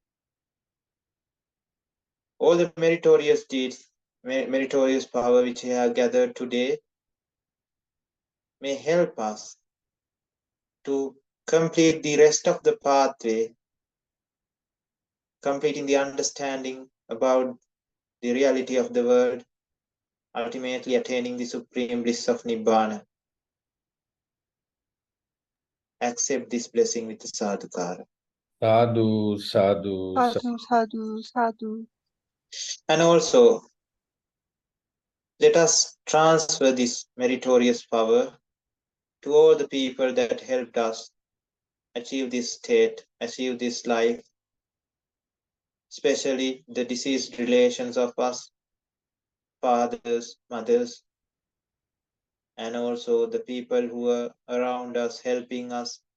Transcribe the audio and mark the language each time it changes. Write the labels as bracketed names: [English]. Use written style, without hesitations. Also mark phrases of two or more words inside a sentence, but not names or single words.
[English] All the meritorious deeds, meritorious power which we have gathered today may help us to complete the rest of the pathway, completing the understanding about the reality of the world, ultimately attaining the supreme bliss of Nibbana. accept this blessing with the sadhukara. [Pali] Sadhu, sadhu, Sadhu, sadhu, sadhu. [English] And also, let us transfer this meritorious power to all the people that helped us achieve this state, achieve this life, especially the deceased relations of us, fathers, mothers, and also the people who are around us, helping us,